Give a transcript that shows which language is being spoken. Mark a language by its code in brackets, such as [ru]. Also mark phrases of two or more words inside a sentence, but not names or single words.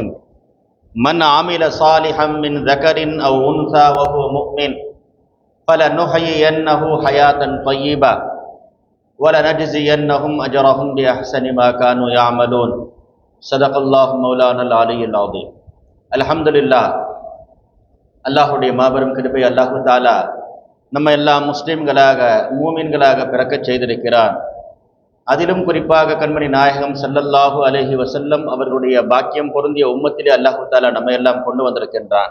[ar] من عمل صالحا من ذكر أو أنثى وهو مؤمن فلنحيينه حياة طيبة وَلَنَجْزِيَنَّهُمْ أَجْرَهُمْ بِأَحْسَنِ مَا كَانُوا يَعْمَلُونَ. صدق الله مولانا العلي العظيم. [ta] அல்ஹம்துலில்லாஹ். அல்லாஹுடைய மாபெரும் கிருபை [ar] الله تعالى [ta] நம்ம எல்லாம் முஸ்லிம்களாக மூமின்களாக பிறக்கச் செய்திருக்கிறான். அதிலும் குறிப்பாக கண்மணி நாயகம் [ar] صلى الله عليه وسلم [ta] அவர்களுடைய பாக்கியம் பொருந்திய உம்மத்திலே [ar] الله تعالى [ta] நம்ம எல்லாம் கொண்டு வந்திருக்கின்றான்.